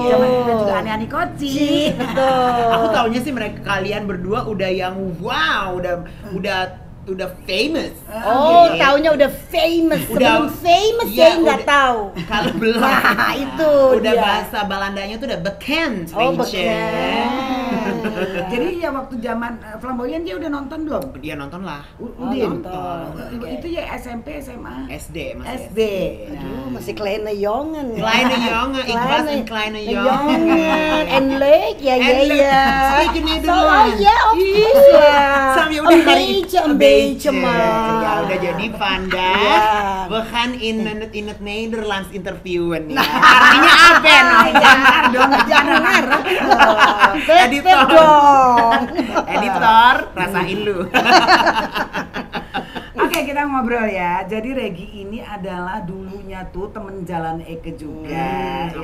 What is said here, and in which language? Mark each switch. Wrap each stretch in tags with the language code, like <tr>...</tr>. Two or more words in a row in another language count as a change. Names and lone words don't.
<id>Zaman kita juga aneh-aneh koci. Betul. Aku taunya sih mereka kalian berdua udah yang wow, udah famous. Oh, Gitu. taunya udah famous. Udah- Sebelum famous iya, saya nggak udah- tahu. Kalau belum. Nah, itu udah dia. bahasa Balandanya tuh udah bekend. Oh,</id> <nl>weet je.</nl> <id>Jadi ya waktu zaman flamboyan dia udah nonton belum? Dia nonton lah. Udin. nonton. Itu ya SMP, SMA. SD masih SD. Aduh, masih</id> <nl>kleine jongen. Kleine jongen, ik was een kleine jongen. En leuk, ja, ja, En leuk. ja. Spreek je Zo, Nederlands? ja, of</nl> <id>Iya.</id> <en>course lah.</en> <id>Sam, ya udah</id> <nl>Een</nl> <id>hari-</id> <nl>beetje maar.</nl> <id>Ya udah jadi Panda.</id> <nl>Ja. We gaan in het Nederlands interviewen ya.</nl> <id>Artinya apa no? Jangan dong, jangan ngarep. Editor. dong. Editor, rasain lu. Oke, kita ngobrol ya. Jadi Regi ini adalah dulunya tuh temen jalan Eke juga ya.</id>